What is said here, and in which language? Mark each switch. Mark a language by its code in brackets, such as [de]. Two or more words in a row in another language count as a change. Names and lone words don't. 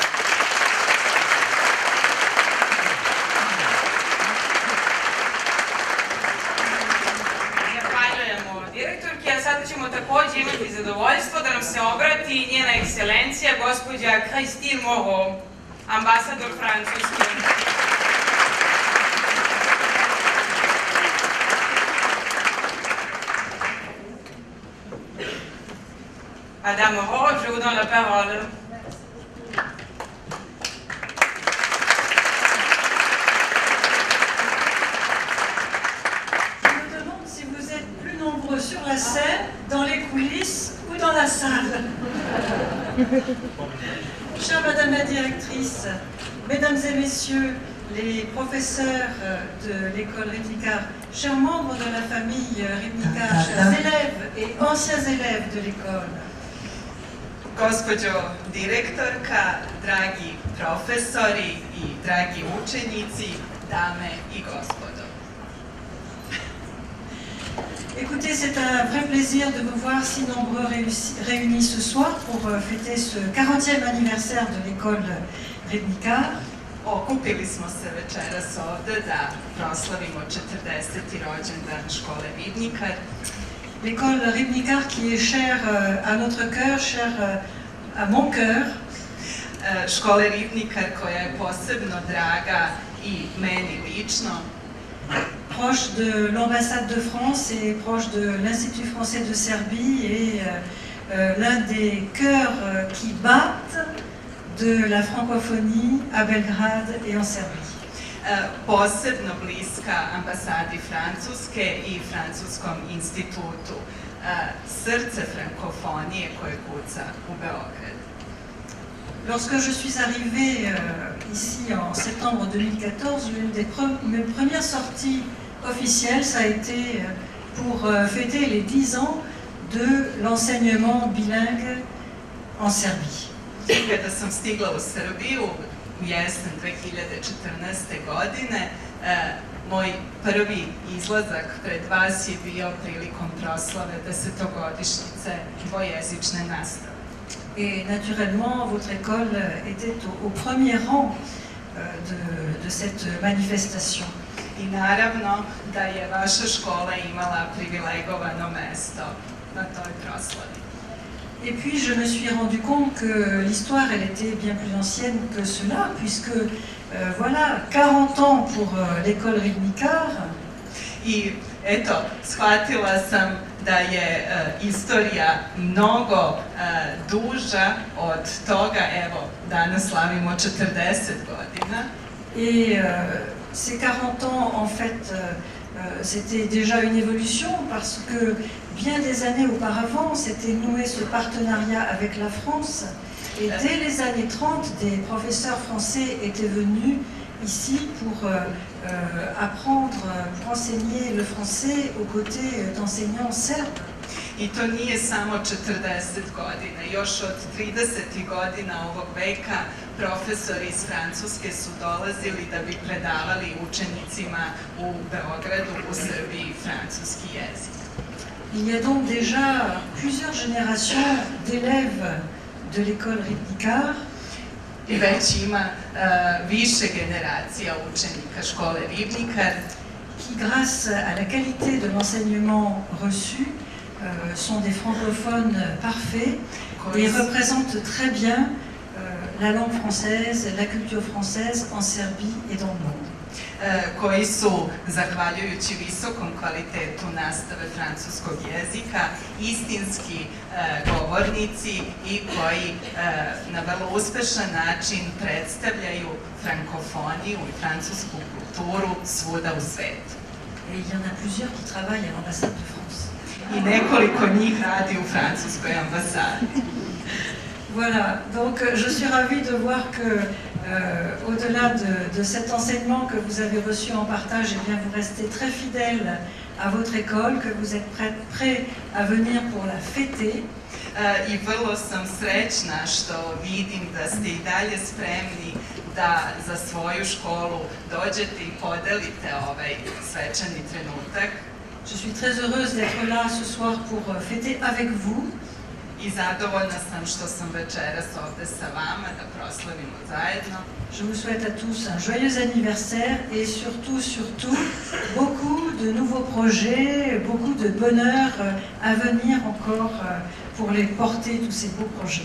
[sr] Sada ćemo takođe imati zadovoljstvo da nam se obrati njena ekscelencija, gospođa Christine Moreau, ambasador Francuske. [fr] Madame Moreau, je vous donne la parole. Sur la scène, dans les coulisses ou dans la salle. Chère Madame la Directrice, Mesdames et Messieurs les professeurs de l'école Ribnikar, chers membres de la famille Ribnikar, chers élèves et anciens élèves de l'école. [sr] Gospođo direktorka, dragi profesori i dragi učenici, dame i gospodo. [fr] Écoutez, c'est un vrai plaisir de vous voir si nombreux réunis ce soir pour fêter ce 40e anniversaire de l'école Ribnikar. [sr] Okupili smo se večeras ovde da proslavimo 40. rođendan škole Ribnikar. [fr] L'école Ribnikar qui est chère à notre cœur, chère à mon cœur. [sr] Škole Ribnikar koja je posebno draga i meni lično. [fr] Proche de l'ambassade de France et proche de l'Institut français de Serbie et l'un des cœurs qui battent de la francophonie à Belgrade et en Serbie. [sr] Posebno bliska ambasadi Francuske i Francuskom institutu, srce frankofonije koje kuca u Beograd. [fr] Lorsque je suis arrivée ici en septembre 2014, l'une des mes premières sorties officielles, ça a été pour fêter les 10 ans de l'enseignement bilingue en Serbie. [sr] Kada sam stigla u Srbiju u jesen 2014. godine, moj prvi izlazak pred vas je bio prilikom proslave 10-godišnjice dvojezične nastave. [fr] Et naturellement, votre école était au premier rang de cette manifestation. [sr] I naravno da je vaša škola imala privilegovano mesto na toj proslavi. [fr] Et puis je me suis rendu compte que l'histoire, elle était bien plus ancienne que cela, puisque voilà, 40 ans pour l'école Ribnikar. [sr] I eto, shvatila sam da je istorija mnogo duža od toga, evo, danas slavimo 40 godina. [fr] Et ces 40 ans, en fait, c'était déjà une évolution parce que bien des années auparavant, s'était noué ce partenariat avec la France. Et dès les années 30, des professeurs français étaient venus ici pour apprendre, pour enseigner le français aux côtés d'enseignants serbes. [sr] I to nije samo 40 godina, još od 30 godina ovog veka profesori iz Francuske su dolazili da bi predavali učenicima u Beogradu, u Srbiji, francuski jezik. [fr] Il y a donc déjà plusieurs générations d'élèves de l'école Ribnikar. [sr] već ima više generacija učenika škole Ribnikar, [fr] qui, grâce à la qualité de l'enseignement reçu, sont des francophones parfaits et représentent très bien la langue française, la culture française en Serbie et dans le monde. [sr] Koji su, zahvaljujući visokom kvalitetu nastave francuskog jezika, istinski govornici i koji na vrlo uspešan način predstavljaju frankofoniju i francusku kulturu svuda u svetu. [fr] Et il y en a plusieurs qui travaillent à l'ambassade de France. [sr] I nekoliko njih radi u francuskoj ambasadi. [fr] Voilà, donc je suis ravie de voir que au-delà de cet enseignement que vous avez reçu en partage, eh bien, vous restez très fidèle à votre école, que vous êtes prêt à venir pour la fêter. [sr] I vrlo sam srećna što vidim da ste i dalje spremni da za svoju školu dođete i podelite ovaj svečani trenutak. [fr] Je suis très heureuse d'être là ce soir pour fêter avec vous. [sr] I zadovoljna sam što sam večeras ovde sa vama da proslavimo zajedno. [fr] Je vous souhaite à tous un joyeux anniversaire et surtout, beaucoup de nouveaux projets, beaucoup de bonheur à venir encore pour les porter, tous ces beaux projets.